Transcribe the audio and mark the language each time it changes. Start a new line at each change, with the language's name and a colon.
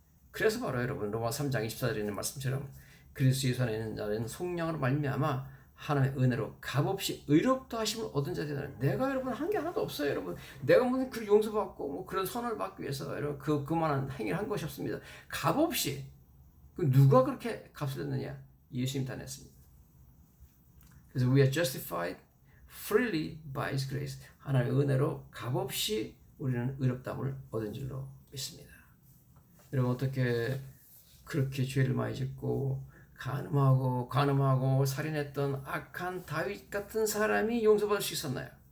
Korean: 그래서 바로 여러분 로마 3장 24절에 있는 말씀처럼 그리스도 예수 안에 있는 자는 성령으로 말미암아 하나님의 은혜로 값없이 의롭다 하심을 얻은 자 되는 내가 여러분 한 게 하나도 없어요. 여러분 내가 무슨 그 용서받고 뭐 그런 선을 받기 위해서 여러분 그만한 행위를 한 것이 없습니다. 값없이 누가 그렇게 값을 냈느냐? 예수님 다 냈습니다. 그래서
English: we are justified freely by His grace.
Korean: 하나님의 은혜로 값없이 우리는 의롭다함을 얻은 줄로 믿습니다. 여러분 어떻게 그렇게 죄를 많이 짓고 간음하고 살인했던 악한 다윗 같은 사람이 용서받을 수 있었나요?